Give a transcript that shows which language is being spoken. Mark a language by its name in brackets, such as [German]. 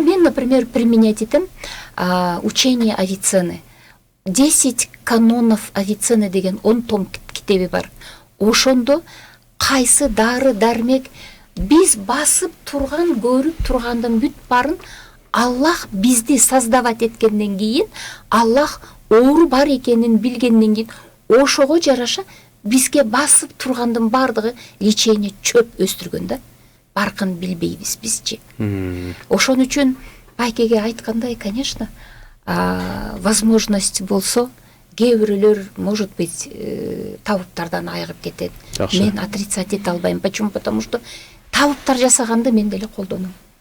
[Kyrgyz] Мен, [Russian] например, применять этим учение Авиценны. [Kyrgyz] 10 канонов Авиценны деген 10 том китеби бар. Ошондо кайсы дары дармек биз басып турган, көрүп тургандын бүт барын Аллах бизди [Russian] создавать [Kyrgyz] эткенден кийин, Аллах оору бар экенин билгенден кийин, ошого жараша бизге басып тургандын бардыгы [Russian] лечение [Kyrgyz] чөп өстүргөн да. Баркын билбейбиз бизчи. Ошон үчүн байкеге айткандай, [Russian] конечно, возможность [Kyrgyz] болсо, кээ бирөөлөр, [Russian] может быть, [Kyrgyz] табыптардан айыгып кетет. Мен [Russian] отрицать [Kyrgyz] эте албайм. [Russian] Почему? Потому что [Kyrgyz] табыптар жасаганды мен деле колдоном.